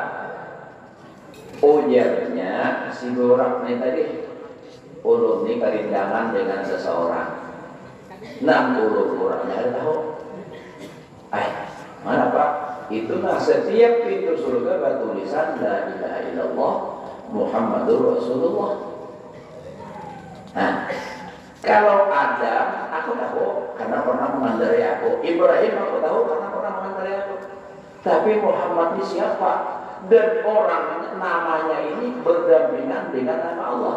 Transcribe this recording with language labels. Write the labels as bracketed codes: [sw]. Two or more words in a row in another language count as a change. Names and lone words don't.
[bjn] Ujarnya si burak ini tadi, ulun ini kerindangan dengan seseorang. [id] 60 orangnya ada tahu. Mana Pak? Itu nah setiap pintu surga bertulisan [ar] la ilaha illallah Muhammadur Rasulullah. [bjn] Nah, kalau Adam aku tahu karena pernah mengandari aku, Ibrahim aku tahu karena pernah mengandari aku. [id] Tapi Muhammad ini siapa? Dan orang namanya ini berdampingan dengan nama Allah.